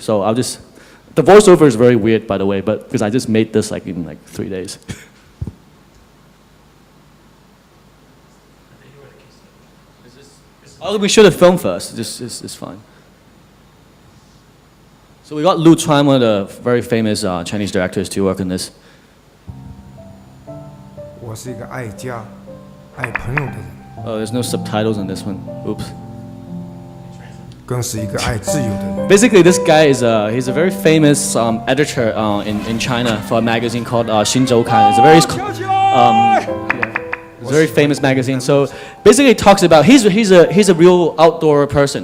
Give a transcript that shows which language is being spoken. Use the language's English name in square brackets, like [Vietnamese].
[English] So I'll just, the voiceover is very weird, by the way, but because I just made this like in like 3 days. Oh, we should have filmed first. This is fine. So we got Lu Chuan, one of the very famous Chinese directors, to work on this. [Chinese] 我是一个爱家、爱朋友的人。 [English] Oh, there's no subtitles on this one. Oops. [Chinese] 更是一个爱自由的人。 [English] Basically, this guy is he's a very famous editor in China for a magazine called Xinzhoukan. It's a very famous magazine. So basically, it talks about he's a real outdoor person.